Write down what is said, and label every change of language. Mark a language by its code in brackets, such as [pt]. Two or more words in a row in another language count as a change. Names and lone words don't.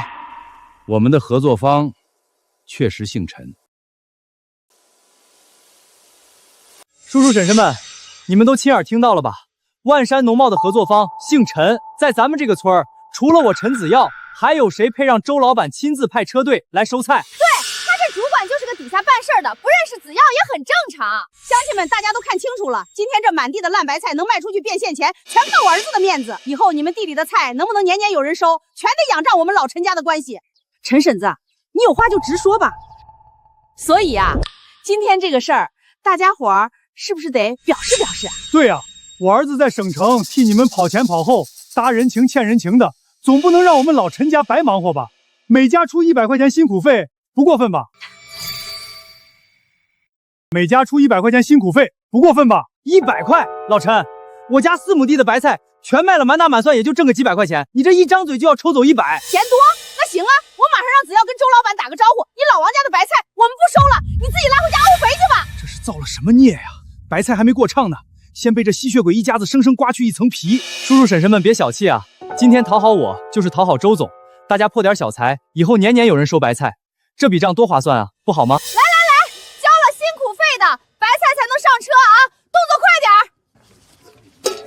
[zh] 我們的合作方確實姓陳。叔叔嬸嬸們，你們都親耳聽到了吧？萬山農貿的合作方姓陳，在咱們這個村兒，除了我陳子耀，還有誰配讓周老板親自派車隊來收菜？对，他这主管就是个底下办事的，不认識子耀也很正常。乡親們，大家都看清楚了，今天這滿地的爛白菜能賣出去變現錢，全靠我兒子的面子。以後你們地裡的菜能不能年年有人收，全得仰仗我們老陳家的關係。陳嬸子，你有話就直說吧。所以啊，今天這個事兒，大家伙兒是不是得表示表示？對呀，我兒子在省城替你們跑前跑後，搭人情欠人情的，總不能讓我們老陳家白忙活吧？每家出100塊錢辛苦費，不過分吧？每家出100塊錢辛苦費，不過分吧？100塊，老陳，我家4畝地的白菜全賣了，滿打滿算也就掙個幾百塊錢，你這一張嘴就要抽走100，嫌多？那行啊，我馬上讓子耀跟周老板打個招呼，你老王家的白菜我們不收了，你自己拉回家沤肥去吧。這是造了什麼孽呀？白菜還沒過暢呢，先被這吸血鬼一家子生生刮去一層皮。叔叔嬸嬸們別小氣啊，今天討好我就是討好周總，大家破點小財，以後年年有人收白菜，這筆賬多划算啊，不好嗎？來，交了辛苦費的白菜才能上車啊，動作快點。